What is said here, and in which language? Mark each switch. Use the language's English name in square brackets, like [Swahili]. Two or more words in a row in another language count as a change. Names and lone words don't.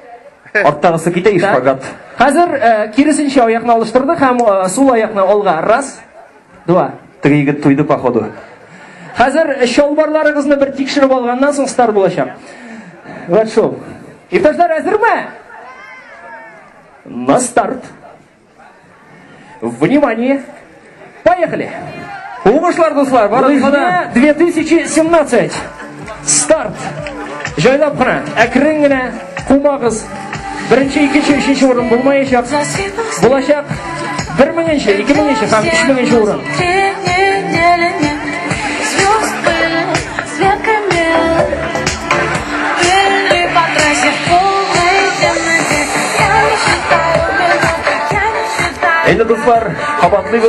[Tatar] Арттагысы китә шпагат. Хәзер киресенчә аякны алыштырдык һәм сул аякны алга, раз. 2. Теге егет туйды походу. Хәзер чалбарларыгызны бер тикшереп алганнан соң старт булачак. Вот шул. Иптәшләр, әзерме? [Russian] На старт. Внимание. Поехали. [Tatar] Уңышлар дуслар, барыгызга да 2017. Старт. Җайлап кына, әкрен генә кумагыз. Беренче, икенче, өченче урын булмаячак. Булачак 1000-нче, 2000-нче һәм 3000-нче урын. Әйдә дуслар, кабатлыйбыз.